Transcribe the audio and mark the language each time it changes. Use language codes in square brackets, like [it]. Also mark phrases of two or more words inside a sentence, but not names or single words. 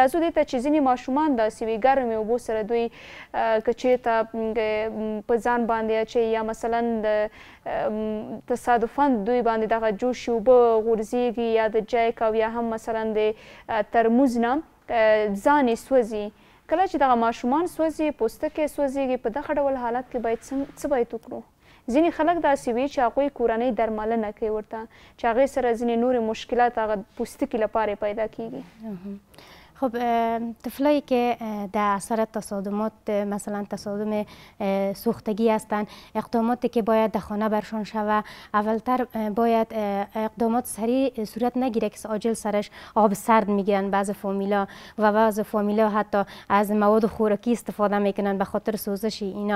[ps] راځو دې ته چې ځینې ماشومان داسې وي ګرمې اوبو سره دوی که چېرته په ځان باندې اچوي یا مثلا د تصادفاً دوی باندې دغه جوشې اوبه غورځېږي یا د جیک او یا هم مثلا د ترموز نه ځان یې سوځي. کله چې دغه ماشومان سوځي، پوستکی یې سوځېږي، په دغه ډول حالت کې باید څه باید وکړو؟ ځینې خلک داسې وي چې هغوی کورنۍ درملنه کوي ورته چې هغې سره ځینې نورې مشکلات هغه پوستکي لپاره پیدا کیږي. [fa] خب طفلایی که در اثر تصادمات مثلا تصادم سوختگی هستند، اقداماتی که باید در خانه برشان شود اولتر باید اقدامات سریع صورت نگیره که عاجل سرش آب سرد میگیرن بعض فامیلا و بعض فامیلا حتی از مواد خوراکی استفاده میکنن به خاطر سوزش اینا.